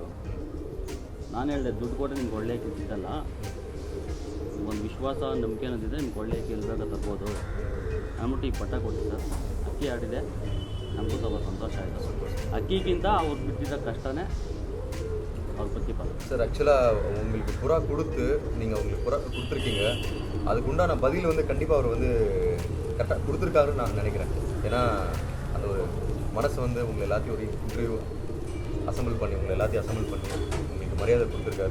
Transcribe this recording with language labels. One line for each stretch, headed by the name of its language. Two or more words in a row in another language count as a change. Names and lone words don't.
Kannada: ನಾನು ಹೇಳಿದೆ, ದುಡ್ಡು ಕೊಟ್ಟರೆ ನಿಮ್ಗೆ ಒಳ್ಳೆ ಅಕ್ಕಿ ಸಿಗಲ್ಲ, ಒಂದು ವಿಶ್ವಾಸ ನಂಬಿಕೆ ಅನ್ನೋದಿದೆ, ನಿಮ್ಗೆ ಒಳ್ಳೆ ಅಕ್ಕಿ ಎಲ್ಲಿ ಬೇಕಾ ತರ್ಬೋದು ಅಂದ್ಬಿಟ್ಟು ಈಗ ಪಟ್ಟ ಕೊಟ್ಟು ಸರ್ ಅಕ್ಕಿ ಆಡಿದೆ. ನಮಗೂ ಸ್ವಲ್ಪ ಸಂತೋಷ ಆಯಿತು. ಅಕ್ಕಿಗಿಂತ ಅವ್ರು ಬಿಟ್ಟಿದ್ದ ಕಷ್ಟನೇ ಅವ್ರ ಪ್ರತಿಫಲ.
Tamil: சார், ஆக்சுவலாக உங்களுக்கு புறா கொடுத்து நீங்கள் அவங்களுக்கு புறா கொடுத்துருக்கீங்க, அதுக்கு உண்டான பதில் வந்து கண்டிப்பாக அவர் வந்து கரெக்டாக கொடுத்துருக்காருன்னு நான் நினைக்கிறேன். ஏன்னா அந்த ஒரு மனசு வந்து உங்களை எல்லாத்தையும் ஒரு
English: interview assemble
Tamil: பண்ணி உங்களுக்கு மரியாதை கொடுத்துருக்காரு.